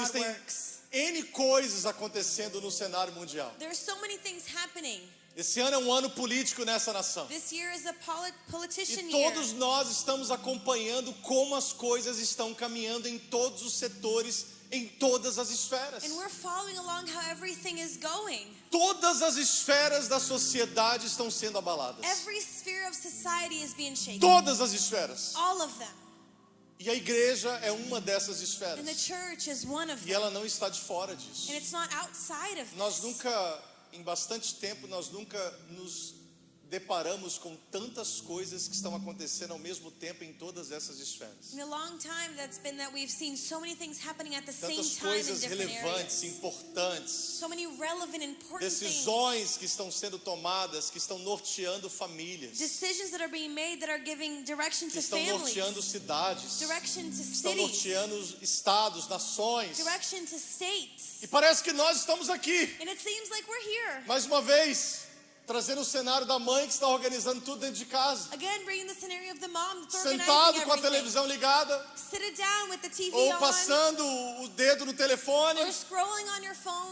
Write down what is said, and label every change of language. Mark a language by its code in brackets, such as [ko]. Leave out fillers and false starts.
[pt] Existem [en] works. [pt] N coisas acontecendo no cenário mundial. [en] There are so many things happening. [pt] Esse ano é um ano político nessa nação. [en] This year is a politician [pt] E [en] year. [pt] todos nós estamos acompanhando como as coisas estão caminhando em todos os setores, em todas as esferas. [en] And we're following along how everything is going. [pt] Todas as esferas da sociedade estão sendo abaladas. [en] Every sphere of society is being shaken. [pt] Todas as esferas. [en] All of them. [pt] E a igreja é uma dessas esferas. [en] And the church is one of [pt] E [en] them. [pt] ela não está de fora disso. [en] And it's not outside of [pt] Nós [en] this. [pt] nunca, em bastante tempo, nós nunca nos deparamos com tantas coisas que estão acontecendo ao mesmo tempo em todas essas esferas. [en] In a long time, that's been that we've seen so many things happening at the same [pt] Tantas [en] time in [pt] coisas [en] different [pt] relevantes, [en] areas. [pt] importantes, [en] So many relevant, important things. [pt] decisões que estão sendo tomadas, que estão norteando famílias, [en] Decisions that are being made that are giving direction [pt] que [en] to [pt] estão [en] families. [pt] norteando cidades, [en] Direction to [pt] que estão [en] cities. [pt] norteando estados, nações. [en] Direction to states. [pt] E parece que nós estamos aqui, [en] And it seems like we're here. [pt] mais uma vez, trazendo o cenário da mãe que está organizando tudo dentro de casa, [en] Again, bringing the scenario of the mom that's organizing [pt] sentado com a [en] everything. [pt] televisão ligada, [en] Sit it down with the TV [pt] ou [en] on. [pt] passando o dedo no telefone, [en] Or scrolling on your phone.